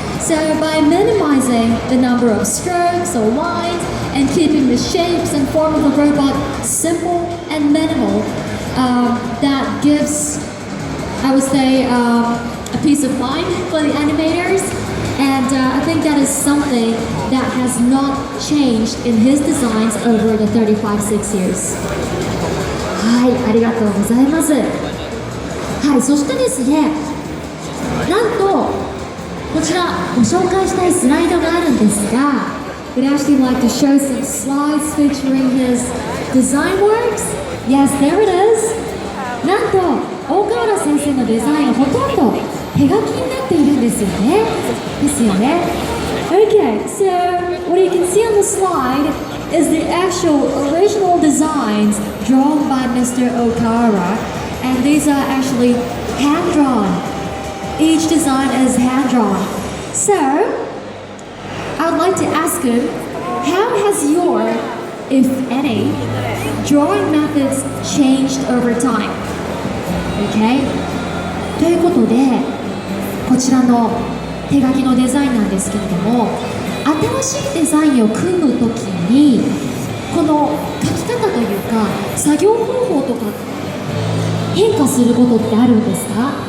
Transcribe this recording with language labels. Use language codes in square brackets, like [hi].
[en] So by minimizing the number of strokes or lines and keeping the shapes and form of the robot simple and minimal, that gives, I would say, a peace of mind for the animators. And I think that is something that has not changed in his designs over the 35-6 years. [ja] はい、ありがとうございます。はい、そしてですね、なんとこちらご紹介したいスライドがあるんですが、 [en] we'd actually like to show some slides featuring his design works. Yes, there it is. [ja] なんと大河原先生のデザインほとんど手書きになっているんですよね。ですよね。 [en] Okay, so what you can see on the slide is the actual original designs drawn by Mr. Okara, and these are actually hand-drawn. Each design is hand-drawn. So, I'd like to ask him, how has your, if any, drawing methods changed over time? [ja] Okay? ということで、こちらの手書きのデザインなんですけれども、新しいデザインを組むときにこの書き方というか作業方法とか変化することってあるんですか？